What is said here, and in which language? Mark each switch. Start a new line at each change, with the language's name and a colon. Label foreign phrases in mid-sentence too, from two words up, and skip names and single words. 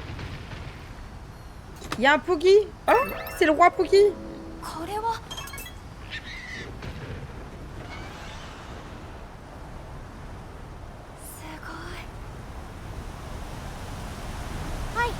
French: Il y a un Poogie. Oh, c'est le roi Poogie.
Japanese: これはすごい。はい。